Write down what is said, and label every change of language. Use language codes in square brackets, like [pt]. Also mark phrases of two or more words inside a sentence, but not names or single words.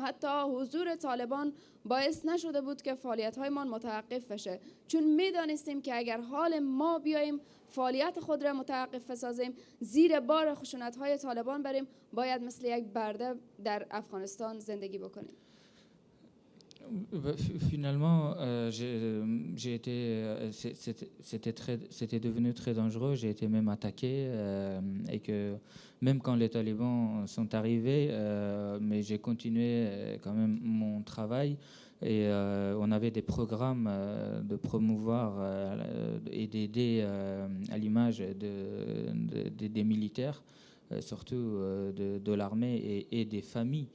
[fa] حتی حضور طالبان باعث نشده بود که فعالیت‌هایمان متوقف بشه، چون می‌دانستیم که اگر حال ما بیاییم فعالیت خود را متوقف بسازیم، زیر بار خشونت‌های طالبان بریم، باید مثل یک برده در افغانستان زندگی بکنیم. [fr] Finalement, c'était devenu très dangereux. J'ai été même attaqué et que même quand les talibans sont arrivés, mais j'ai continué quand même mon travail et on avait des programmes de promouvoir et d'aider à l'image des militaires, surtout de l'armée et des familles.